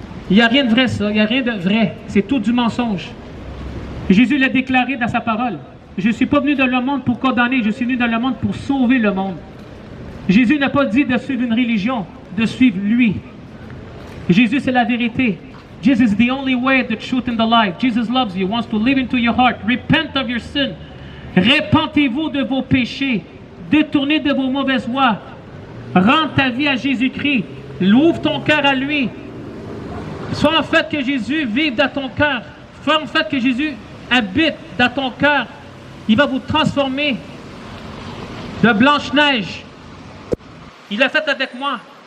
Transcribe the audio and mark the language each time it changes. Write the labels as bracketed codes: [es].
[fr] Il n'y a rien de vrai, ça. Il n'y a rien de vrai. C'est tout du mensonge. Jésus l'a déclaré dans sa parole. Je ne suis pas venu dans le monde pour condamner, je suis venu dans le monde pour sauver le monde. Jésus n'a pas dit de suivre une religion, de suivre lui. Jésus, c'est la vérité. [en] Jesus is the only way, the truth, and the life. Jesus loves you, wants to live into your heart. Repent of your sin [fr] Répentez-vous de vos péchés, détournez de vos mauvaises voies, rends ta vie à Jésus-Christ, ouvre ton cœur à lui. Sois en fait que Jésus vive dans ton cœur. Sois en fait que Jésus habite dans ton cœur. Il va vous transformer de Blanche-Neige. Il l'a fait avec moi.